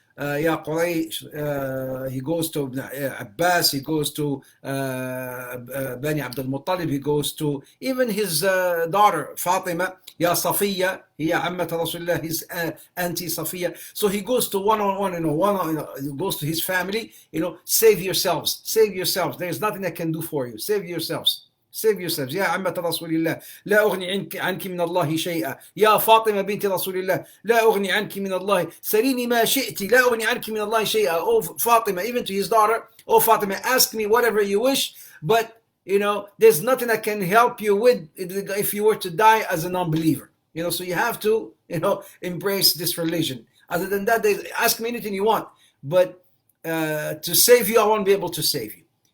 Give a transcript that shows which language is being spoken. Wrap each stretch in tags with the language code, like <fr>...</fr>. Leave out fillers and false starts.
<en>Ya Quraysh, he goes to Abbas, he goes to Bani Abdul Muttalib, he goes to even his daughter Fatima, Ya Safiya, Ya Ammat Rasulullah, his auntie Safiya. So he goes to one on one, he goes to his family, save yourselves, save yourselves. There's nothing I can do for you. Save yourselves. Save yourselves.</en> <ar>يا عمة رسول الله لا أغني عنك من الله شيئا يا فاطمة بنت رسول الله لا أغني عنك من الله سليني ما شئت لا أغني عنك من الله شيئا.</ar> <en>Oh Fatima, even to his daughter, oh Fatima, ask me whatever you wish, but there's nothing I can help you with if you were to die as a non-believer. So you have to embrace this religion. Other than that, ask me anything you want, but to save you, I won't be able to save you.</en>